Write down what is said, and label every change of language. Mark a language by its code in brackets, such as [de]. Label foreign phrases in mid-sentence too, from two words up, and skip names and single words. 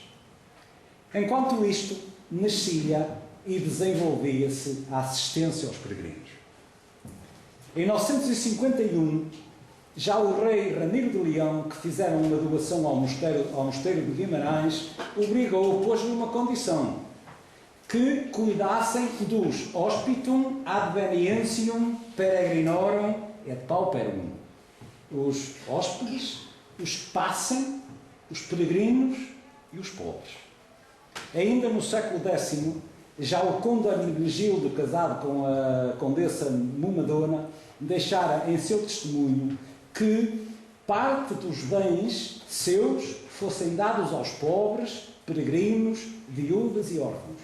[pt] Enquanto isto, nascia e desenvolvia-se a assistência aos peregrinos. Em 951, já o rei Ramiro de Leão, que fizeram uma doação ao mosteiro de Guimarães, obrigou, pôs-lhe uma condição: que cuidassem dos [la] hospitum advenientium peregrinorum et pauperum. [pt] Os hóspedes, os que passem, os peregrinos e os pobres. Ainda no século X, já o conde Hermenegildo, casado com a condessa Mumadona, deixara em seu testemunho que parte dos bens seus fossem dados aos pobres, peregrinos, viúvas e órfãos.